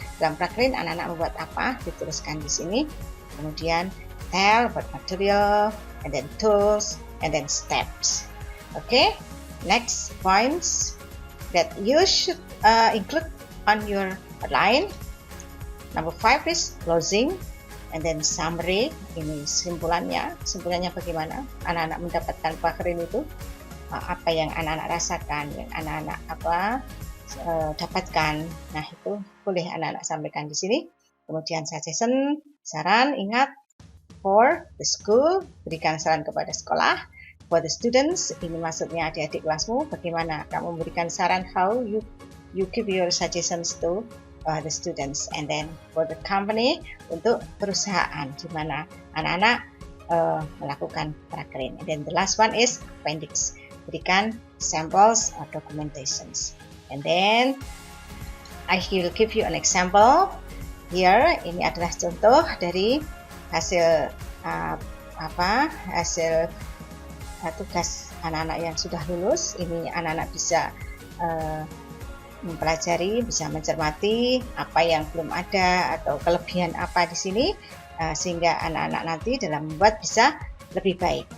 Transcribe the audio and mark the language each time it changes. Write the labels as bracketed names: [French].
[Indonesian] Dalam prakerin anak-anak membuat apa dituliskan di sini. [English] Kemudian tell about material, and then tools, and then steps. Okay, next points that you should include on your outline. Number 5 is closing, and then summary. [Indonesian] Ini simpulannya bagaimana anak-anak mendapatkan prakerin itu, apa yang anak-anak rasakan, yang anak-anak dapatkan. Nah, itu boleh anak-anak sampaikan di sini. Kemudian suggestion, saran, ingat, [English] for the school, [Indonesian] berikan saran kepada sekolah. [English] For the students, [Indonesian] ini maksudnya adik-adik kelasmu, bagaimana kamu memberikan saran, [English] how you give your suggestions to the students. And then for the company, [Indonesian] untuk perusahaan, di mana anak-anak melakukan prakerin. [English] And then the last one is appendix, berikan samples or documentations. And then I will give you an example here. [Indonesian] Ini adalah contoh dari hasil hasil tugas anak-anak yang sudah lulus. Ini anak-anak bisa mempelajari, bisa mencermati apa yang belum ada atau kelebihan apa di sini, sehingga anak-anak nanti dalam membuat bisa lebih baik.